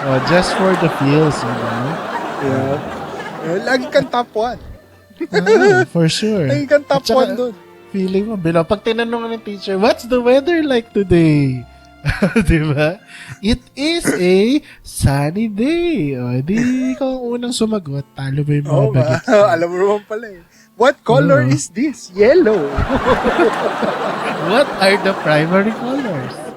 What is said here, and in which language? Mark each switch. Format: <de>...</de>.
<en>Just for the feels, you know?</en> <tl>Yeah. Lagi kang top 1.</tl> <en>For sure.</en> <tl>Lagi kang top 1 dun. Feeling mo, pag tinanong ng teacher,</tl> <en>what's the weather like today? Diba? It is a sunny day.</en> <tl>Di ikaw ang unang sumagot, talo mo yung mga bagets. Alam mo naman pala eh.</tl> <en>What color is this? Yellow. What are the primary colors?</en>